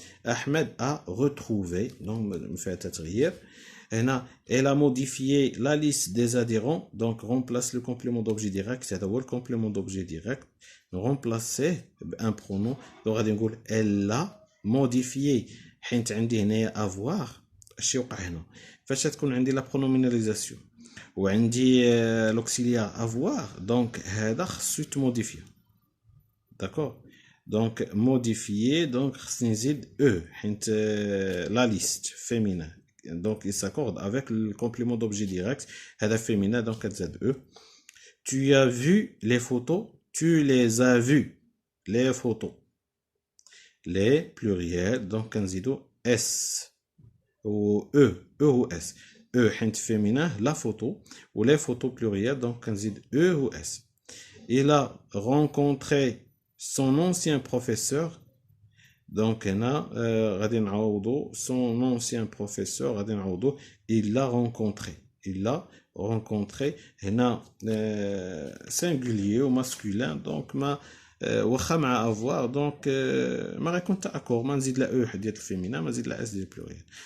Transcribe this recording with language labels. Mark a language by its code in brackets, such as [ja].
[fr] Ahmed a retrouvé, donc fait [ar] تغيير. [fr] Elle a modifié la liste des adhérents, donc remplace le complément d'objet direct, c'est le complément d'objet direct, remplacer un pronom, donc [ar] غادي نقول [fr] elle a modifié. [ar] حيت عندي هنايا avoir اش يوقع هنا فاش تكون عندي لا برونوميناليزاسيون وعندي l'auxiliaire avoir, donc هذا خصو يتموديفي. [fr] D'accord, donc modifier, donc [ar] خصني نزيد [fr] e [ar] حيت [fr] la liste féminin, donc il s'accorde avec le complément d'objet direct هذا féminin, donc [ar] كتزاد [fr] e. Tu as vu les photos, tu les as vues les photos, les pluriels, donc [ar] كنزيدو [fr] s ou e ou s. E [ar] حيت [fr] féminin la photo ou les photos plurielles, donc [ar] كنزيد [fr] e ou s. Il a rencontré son ancien professeur, donc [ar] هنا غادي نعوضو son ancien professeur غادي نعوضو [fr] il l'a rencontré, il l'a rencontré [ar] هنا singulier ou masculin, donc ما واخا مع avoir, donc ما غيكون تاكور ما نزيد لا او ديال الفيمينا ما نزيد لا اس ديال البلوريال.